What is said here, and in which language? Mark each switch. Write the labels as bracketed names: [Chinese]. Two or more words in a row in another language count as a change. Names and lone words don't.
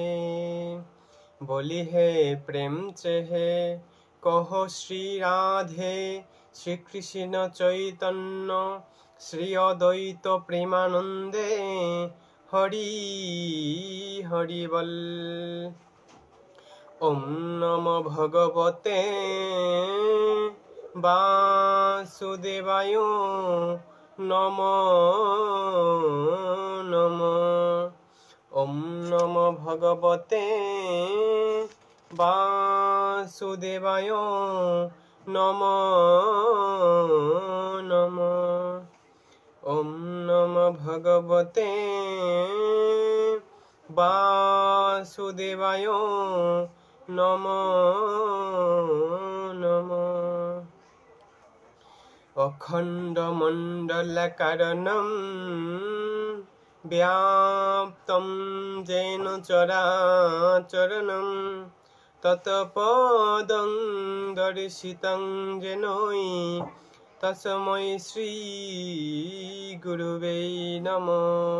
[Bangla] বলি হে প্রেম চেহে কহ শ্রী রাধে, শ্রীকৃষ্ণ চৈতন্য শ্রী অদ্বৈত প্রেমানন্দে, হরি হরি বল। [Sanskrit] ওম নমো ভগবতে বাসুদেবায়, নমো নমো। ওম নমো ভগবতে বাসুদেবায়, নমো নমো। ওম নমো ভগবতে বাসুদেবায়, নমো নমো। অখণ্ড মণ্ডলকারণম ব্যাপ্তম যেন চরাচরণম, তৎপদং দর্শিতং যেনৈ, তস্मै শ্রী গুরুবে নমঃ।